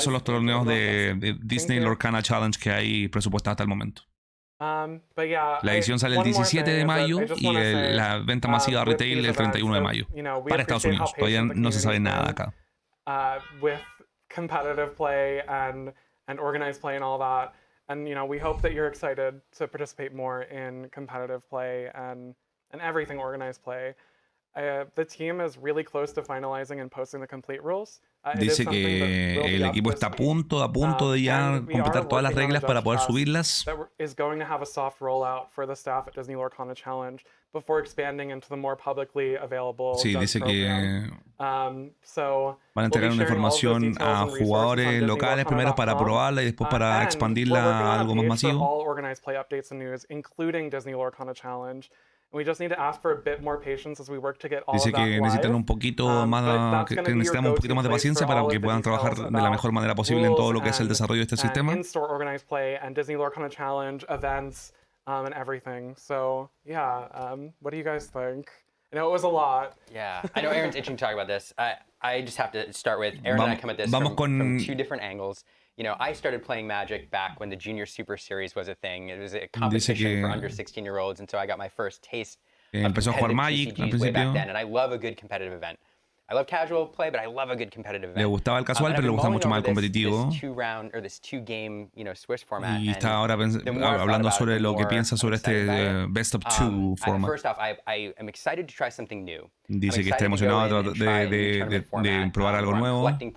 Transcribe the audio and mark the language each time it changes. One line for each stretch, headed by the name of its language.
Spanish: Son los torneos de Disney Lorcana Challenge que hay presupuestados hasta el momento. La edición sale el 17 de mayo y la venta masiva retail el 31 de mayo para Estados Unidos. Todavía no se sabe nada acá.
English: With competitive play and organized play and all that. And we hope that you're excited to participate more in competitive play and everything organized play. The team is really close to finalizing and posting the complete rules.
Spanish: Dice que el equipo está a punto de ya completar todas las reglas para poder subirlas.
English: Is going to have a soft rollout for the staff at Disney Lorcana Challenge before expanding into the more publicly available.
Spanish: Sí, dice que van a entregar
English: we'll
Spanish: una información a jugadores locales primero para probarla y después para expandirla a algo más masivo.
English: All organized play updates and news, including Disney Lorcana Challenge. We just need to ask for a bit more patience as we work to get all
Spanish: Dice
English: of that
Spanish: que necesitan un poquito más, que necesitamos un poquito más de paciencia para que puedan trabajar de la mejor manera posible en todo lo que es el desarrollo de este sistema.
English: In-store organized play and Disney Lorcana Challenge events and everything. So yeah, what do you guys think? I know it was a lot. Yeah, I know Aaron's itching to talk about this. I just have to start with Aaron and I come at this from two different angles. I started playing Magic back when the Junior Super Series was a thing. It was a competition for under 16-year-olds, and so I got my first taste of competitive TCGs way back then. And I love a good competitive event. I love casual play, but I love a good competitive event.
Spanish: Le gustaba el casual, pero le gustaba mucho más el competitivo.
English: This two-game, Swiss format.
Spanish: Y está ahora hablando sobre lo que piensa sobre este
English: best of two format. First off, I am excited to try something new.
Spanish: Dice que está emocionado de probar algo nuevo.